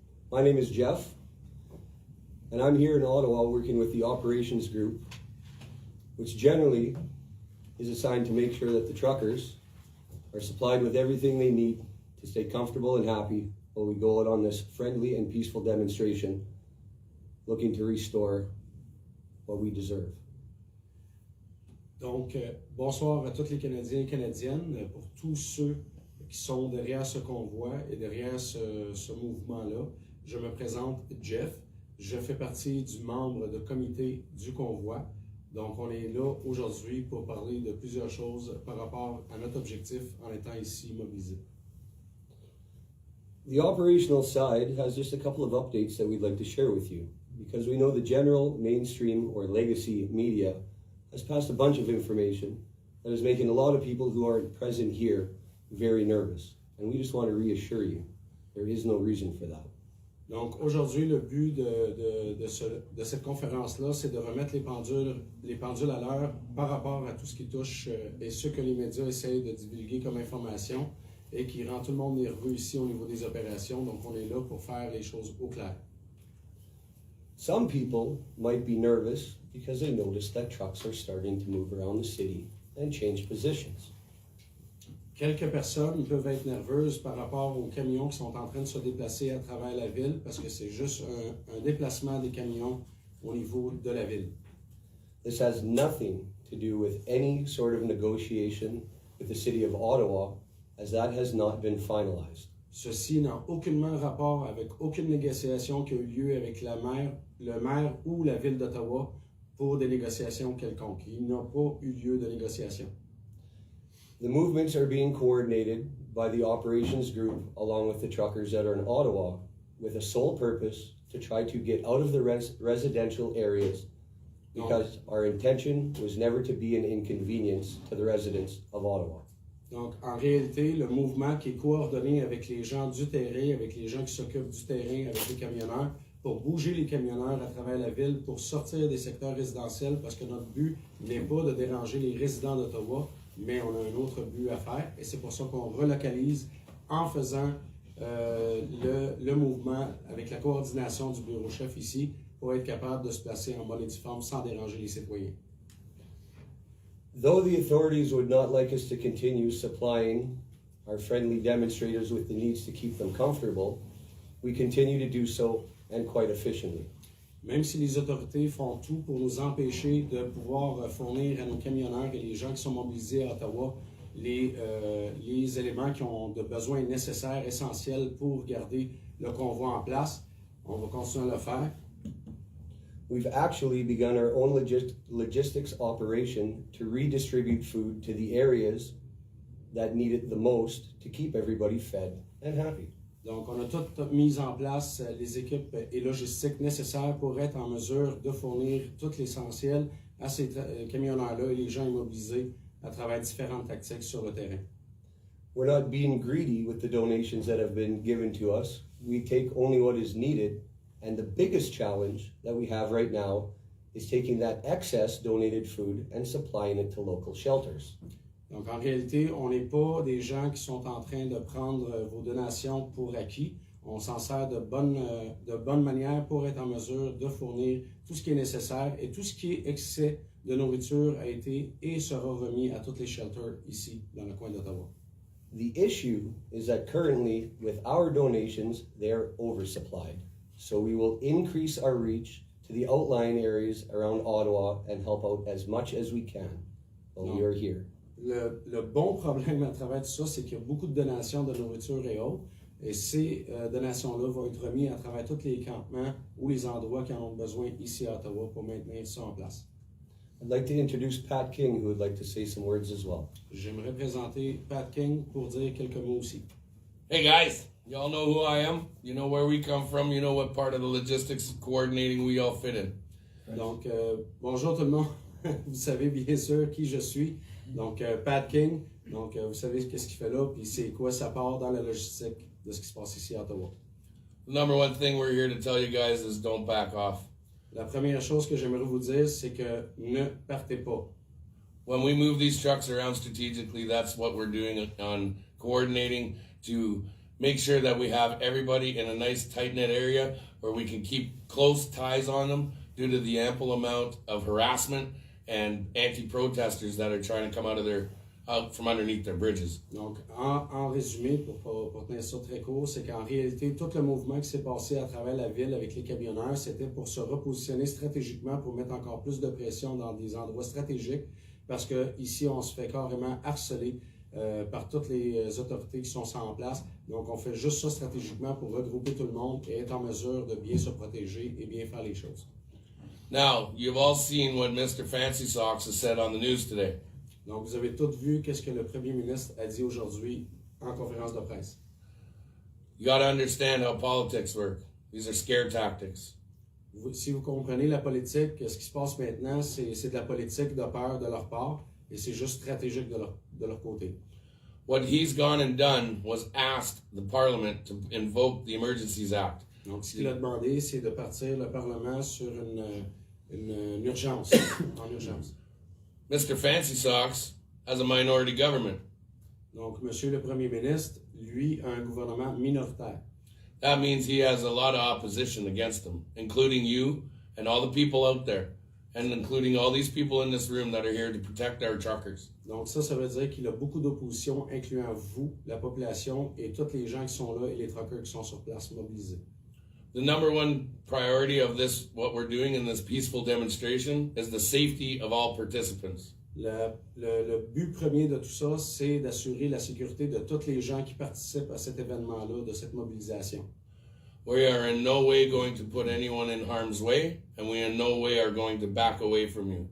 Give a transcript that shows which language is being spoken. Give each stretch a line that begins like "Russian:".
English: My name is Jeff, and I'm here in Ottawa working with the operations group, which generally is assigned to make sure that the truckers are supplied with everything they need to stay comfortable and happy while we go out on this friendly and peaceful demonstration looking to restore what we deserve.
French: Donc, bonsoir à tous les Canadiens et Canadiennes, pour tous ceux qui sont derrière ce convoi et derrière ce mouvement-là. Je me présente Jeff, je fais partie du membre de comité du convoi. Donc, on est là aujourd'hui pour parler de plusieurs choses par rapport à notre objectif en étant ici mobilisés.
English: The operational side has just a couple of updates that we'd like to share with you, because we know the general, mainstream, or legacy media has passed a bunch of information that is making a lot of people who aren't present here very nervous. And we just want to reassure you, there is no reason for that.
French: Donc aujourd'hui, le but de cette conférence-là, c'est de remettre les pendules à l'heure par rapport à tout ce qui touche et ce que les médias essayent de divulguer comme information et qui rend tout le monde nerveux ici au niveau des opérations. Donc on est là pour faire les choses au clair.
English: Some people might be nervous because they notice that trucks are starting to move around the city and change positions.
French: Quelques personnes peuvent être nerveuses par rapport aux camions qui sont en train de se déplacer à travers la ville parce que c'est juste un déplacement des camions au niveau de la ville.
English: This has nothing to do with any sort of negotiation with the city of Ottawa, as that has not been finalized.
French: Ceci n'a aucunement rapport avec aucune négociation qui a eu lieu avec le maire ou la ville d'Ottawa pour des négociations quelconques. Il n'a pas eu lieu de négociation.
English: The movements are being coordinated by the operations group along with the truckers that are in Ottawa with a sole purpose to try to get out of the residential areas, because our intention was never to be an inconvenience to the residents of Ottawa.
French: Donc, en réalité, le mouvement qui est coordonné avec les gens du terrain, avec les gens qui s'occupent du terrain, avec les camionneurs, pour bouger les camionneurs à travers la ville, pour sortir des secteurs résidentiels, parce que notre but n'est pas de déranger les résidents d'Ottawa, mais on a un autre but à faire, et c'est pour ça qu'on relocalise en faisant le mouvement avec la coordination du bureau-chef ici, pour être capable de se placer en bonne et due forme sans déranger les citoyens.
English: Though the authorities would not like us to continue supplying our friendly demonstrators with the needs to keep them comfortable, we continue to do so, and quite efficiently.
French: Même si les autorités font tout pour nous empêcher de pouvoir fournir à nos camionneurs et les gens qui sont mobilisés à Ottawa les éléments qui ont de besoins nécessaires, essentiels pour garder le convoi en place, on va continuer à le faire.
English: We've actually begun our own logistics operation to redistribute food to the areas that need it the most to keep everybody fed and happy.
French: Donc, on a tout mis en place les équipes et logistiques nécessaires pour être en mesure de fournir tout l'essentiel à ces camionneurs-là et les gens immobilisés à travers différentes tactiques sur le terrain.
English: We're not being greedy with the donations that have been given to us. We take only what is needed. And the biggest challenge that we have right now is taking that excess donated food and supplying it to local shelters.
French: Donc, en réalité, on n'est pas des gens qui sont en train de prendre vos donations pour acquis. On s'en sert de bonne manière pour être en mesure de fournir tout ce qui est nécessaire, et tout ce qui est excès de nourriture a été et sera remis à tous les shelters ici, dans le coin d'Ottawa.
English: The issue is that currently, with our donations, they are oversupplied. So we will increase our reach to the outlying areas around Ottawa and help out as much as we can while we are here.
French: Le bon problème à travers tout ça, c'est qu'il y a beaucoup de donations de nourriture et autres, et ces donations-là vont être remises à travers tous les campements ou les endroits qui en ont besoin ici à Ottawa pour maintenir ça en place.
English: I'd like to introduce Pat King, who would like to say some words as well.
French: J'aimerais présenter Pat King pour dire quelques mots aussi.
English: Hey guys, y'all know who I am. You know where we come from. You know what part of the logistics coordinating we all fit in.
French: Donc, bonjour tout le monde. Vous savez bien sûr qui je suis. Donc, Pat King. Donc, vous savez qu'est-ce qu'il fait là, puis c'est quoi sa part dans la logistique de ce qui se passe ici à Ottawa.
English: The number one thing we're here to tell you guys is don't back off.
French: La première chose que j'aimerais vous dire, c'est que ne partez pas.
English: when we move these trucks around strategically, that's what we're doing on coordinating to make sure that we have everybody in a nice tight-knit area where we can keep close ties on them due to the ample amount of harassment and anti-protesters that are trying to come out from underneath their bridges.
French: Donc, en résumé, pour tenir ça très court, c'est qu'en réalité, tout le mouvement qui s'est passé à travers la ville avec les camionneurs, c'était pour se repositionner stratégiquement, pour mettre encore plus de pression dans des endroits stratégiques, parce que ici, on se fait carrément harceler par toutes les autorités qui sont en place. Donc, on fait juste ça stratégiquement pour regrouper tout le monde et être en mesure de bien se protéger et bien faire les choses.
English: Now, you've all seen what Mr. Fancy Socks has said on the news today.
French: Donc, vous avez tous vu qu'est-ce que le premier ministre a dit aujourd'hui en conférence de presse.
English: You got to understand how politics work. These are scare tactics.
French: Si vous comprenez la politique, ce qui se passe maintenant, c'est de la politique de peur de leur part et c'est juste stratégique de leur côté.
English: What he's gone and done was asked the Parliament to invoke the Emergencies Act.
French: Donc, ce qu'il a demandé, c'est de partir le Parlement sur une urgence, en urgence.
English: Mr. Fancy Socks has a minority government.
French: Donc, Monsieur le Premier ministre, lui, a un gouvernement minoritaire.
English: That means he has a lot of opposition against him, including you and all the people out there, and including all these people in this room that are here to protect our truckers.
French: Donc, ça veut dire qu'il a beaucoup d'opposition, incluant vous, la population, et tous les gens qui sont là et les truckers qui sont sur place mobilisés.
English: The number one priority of this, what we're doing in this peaceful demonstration, is the safety of all participants.
French: Le but premier de tout ça, c'est d'assurer la sécurité de tous les gens qui participent à cet événement-là, de cette mobilisation.
English: We are in no way going to put anyone in harm's way, and we in no way are going to back away from you.